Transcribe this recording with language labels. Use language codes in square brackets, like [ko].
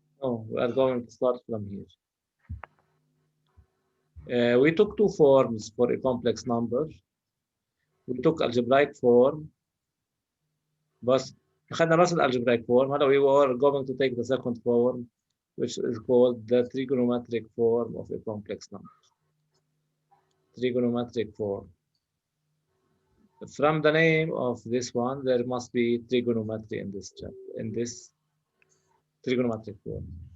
[en] No, we are going to start from here. We took two forms for a complex number. We took algebraic form. [ar] بس أخذنا بس algebraic form. [en] هلا we are going to take the second form, which is called the trigonometric form of a complex number. Trigonometric form. From the name of this one, there must be trigonometry in this chapter, in this trigonometric form.